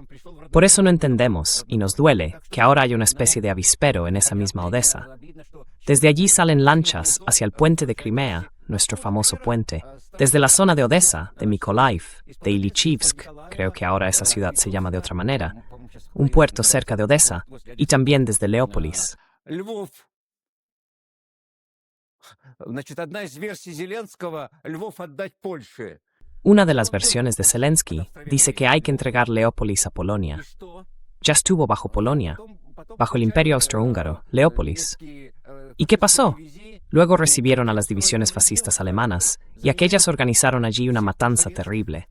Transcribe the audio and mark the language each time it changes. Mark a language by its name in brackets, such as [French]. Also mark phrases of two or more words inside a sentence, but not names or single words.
[Spanish] Por eso no entendemos, y nos duele, que ahora haya una especie de avispero en esa misma Odessa. Desde allí salen lanchas hacia el puente de Crimea, nuestro famoso puente. Desde la zona de Odessa, de Mykolaiv, de Ilichivsk, creo que ahora esa ciudad se llama de otra manera, un puerto cerca de Odessa, y también desde Leópolis. [Russian] Львов. Значит, одна из версий Зеленского — Львов отдать Польше. [Spanish] Una de las versiones de Zelensky dice que hay que entregar Leópolis a Polonia. Ya estuvo bajo Polonia, bajo el Imperio Austrohúngaro, Leópolis. ¿Y qué pasó? Luego recibieron a las divisiones fascistas alemanas, y aquellas organizaron allí una matanza terrible.